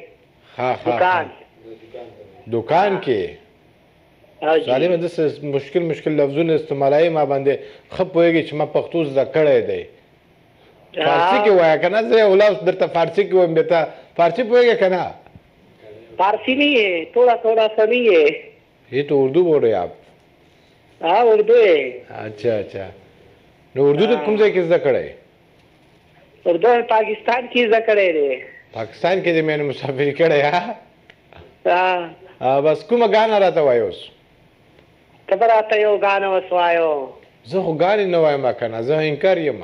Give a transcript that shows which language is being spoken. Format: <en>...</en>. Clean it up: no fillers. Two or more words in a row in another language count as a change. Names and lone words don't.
<ps>ها ها دکان کې سالمه داسې مشکل لفظونه استعمالوي ما باندې ښه پوهېږي چې ما پښتو زده کړی دی. فارسي کې وایه که نه زه یو لفظ درته فارسي کې وایم بیا ته فارسي پوهېږې که نه؟</ps> <ur>فارسی نہیں ہے تھوڑا سا نہیں ہے. یہ تو اردو بول رہے آپ؟ ہاں اردو ہے.</ur> <ps>اچھا نو اردو تو کوم ځای کې زده کړی؟ اردو پاکستان کې زده کړی دی. پاکستان کې دې مې مسافري کړی ها؟ بس کومه ګانا راته وایې اوس؟ ته به راته یو ګانا اوس وایو. زه خو ګانې نه وایم که نه، زه انکار یم.</ps>